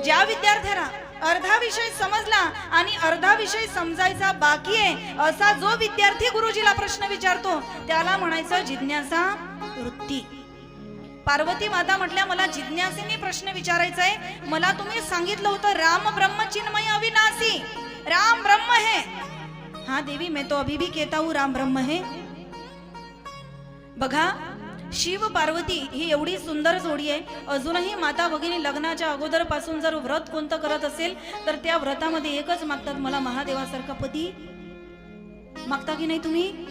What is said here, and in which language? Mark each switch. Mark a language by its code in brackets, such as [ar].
[mr] ज्या विद्यार्थ्याला अर्धा विषय समजला आणि अर्धा विषय समजायचा बाकी आहे असा जो विद्यार्थी गुरुजीला प्रश्न विचारतो त्याला म्हणायचं जिज्ञासा वृत्ती. पार्वती माता म्हटल्या, मला जिज्ञासेने प्रश्न विचारायचा आहे. मला तुम्ही सांगितलं होतं राम ब्रह्म चिन्मय अविनाशी, [hi] राम ब्रह्म है. हाँ देवी, मैं तो अभी भी कहता हूँ राम ब्रह्म है. [mr] बघा, शिव पार्वती ही एवढी सुंदर जोडी आहे. अजूनही माता भगिनी लग्नाच्या अगोदर पासून जर व्रत कोणतं करत असेल तर त्या व्रतामध्ये एकच मागतात, मला महादेवासारखा पती. मागता की नाही तुम्ही?